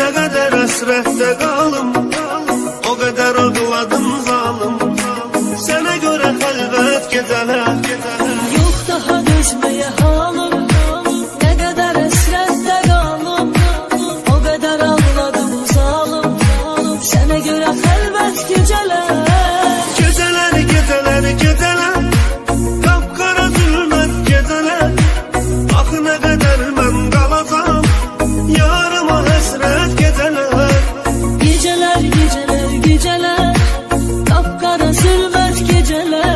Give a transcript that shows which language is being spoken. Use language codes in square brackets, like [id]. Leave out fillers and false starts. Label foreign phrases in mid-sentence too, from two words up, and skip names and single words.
[az] qədər əsrətdə qalım, o qədər ağladım zalım, sənə görə xəlvət gecələr. [tr] Yok daha dözmeye halım, ne kadar hasretle kalım. O kadar ağladım zalim, sana göre halvet geceler. Geceler, geceler, geceler, kapkara zülmət geceler. [az] Axı nə qədər mən qalacam, yarıma həsrət geceler. [tr] Geceler, geceler, geceler, kapkara zulmet geceler.